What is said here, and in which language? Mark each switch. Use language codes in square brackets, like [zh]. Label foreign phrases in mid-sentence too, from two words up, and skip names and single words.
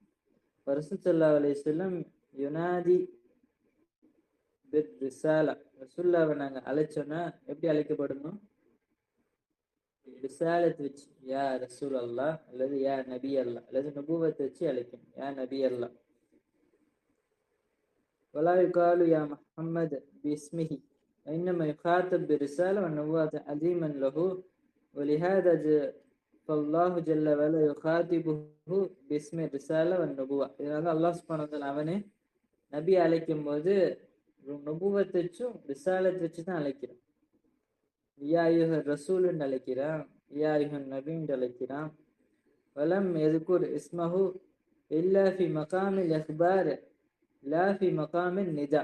[ar] رسول صلى الله عليه وسلم ينادى بالرسالة. [ta] ரசூலுல்லாஹ்வை நாங்க அழைச்சோன்னா எப்படி அழைக்கப்படணும்? ரிசாலத் வச்சு, [ar] يا رسول الله [ta] அல்லது [ar] يا نبي الله [ta] அல்லது நபுவத் வச்சு அழைக்கணும், [ar] يا نبي الله. ولا يقال يا محمد باسمه وإنما يخاطب برسالة والنبوة عظيما له ولهذا فالله جل وعلا يخاطبه باسم الرسالة والنبوة. [ta] இதனால [ar] الله سبحانه وتعالى [ta] அவனே நபி அழைக்கும் போது நபுவத் வச்சும் ரிசாலத் வச்சு தான் அழைக்கிறான். [ar] يا أيها الرسول [ta] அழைக்கிறான், [ar] يا أيها النبي [ta] அழைக்கிறான். [ar] ولم يذكر اسمه إلا في مقام الإخبار لا في مقام النداء.